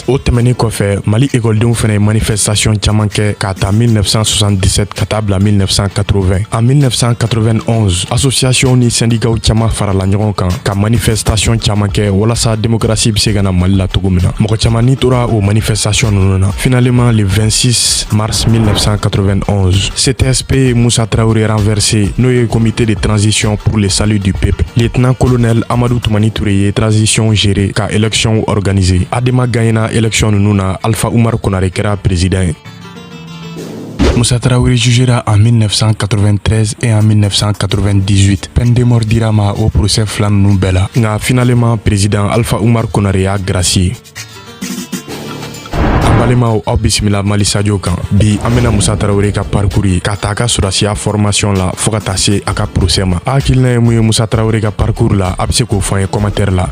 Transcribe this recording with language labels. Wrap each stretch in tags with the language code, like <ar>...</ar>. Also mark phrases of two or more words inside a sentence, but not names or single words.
<bm>O tɛmɛnen kɔfɛ Mali écoledenw fɛnɛ ye manifestation caman kɛ ka ta 1977 ka taa bila 1980. En 1991 association ni syndicats caman farala ɲɔgɔn kan ka manifestation caman kɛ walasa démocratie bɛ se ka na Mali la cogo min na. Mɔgɔ caman ni tora o manifestation ninnu na.</bm> <fr>Finalement le 26 mars 1991 CTSP Moussa Traoré renversé</fr> <bm>n'o ye</bm> <fr>comité de transition pour le salut du peuple. Lieutenant colonel</fr> <bm>Amadou Toumani Touré ye transition géré ka élection organisé. Adema gagna élection ninnu na Alpha Oumar Konaré kɛra président ye.</bm> <fr>Moussa Traoré jugera en 1993 et en 1998. Peine de mort</fr> <bm>dira ma</bm> <fr>au procès</fr> <bm>fila ninnu bɛɛ la. Nka finalement président Alpha Oumar Konaré y'a gracié. Balimaw aw bisimila Mali sadio kan. Bi an bɛna Moussa Traoré ka parcours ye ka taa a ka sɔrɔsiya formation la fo ka taa se a ka procès ma. A hakilina ye mun ye Moussa Traoré ka parcours la a bɛ se k'o fɔ an ye commentaire la.</bm>